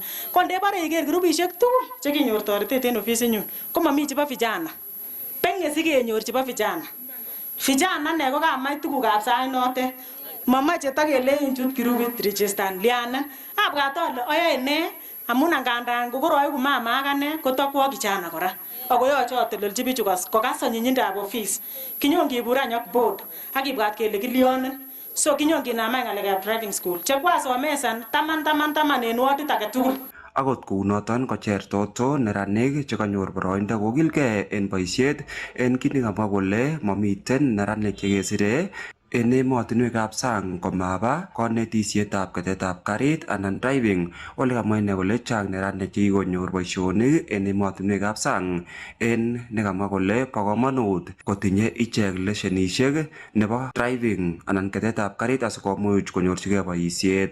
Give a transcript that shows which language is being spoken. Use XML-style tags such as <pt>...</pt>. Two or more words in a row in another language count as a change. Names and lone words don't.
<kln>Ko ndebare iker grupishek tugul chekinyor toretet en ofisit nyun komami chebo vijana. Penge sikenyor chebo vijana. Vijana ne ko kamach tugukab sait notet. Mamache takelein chut grupit register lianen. Abwat ale ayae ne amun angandan kokoroiku mama akane kotakwo kijana kora. Ako yoche atelelchi bichu kokas anyinyindab office. Kinyon kibur any ak board akibwat kele kilionen. So kinyon kinamai ngalekab</kln> <en>driving school.</en> <kln>Chekwa somesan taman en wardit age tugul. Akot kounoton kocher Toto neranik chekanyor boroindo kokilgei en boisiet en kit nekamwa kole mamiten neranik chekesire en emotinwekab sang komaba konetisietab ketetab karit anan driving ole kamwa ine kole chang neranik chekikonyor boisionik en emotinwekab sang en nekamwa kole bo komonut kotinye ichek leshenisiek nebo driving anan ketetab karit asikomuch konyorchigei boisiet.</kln>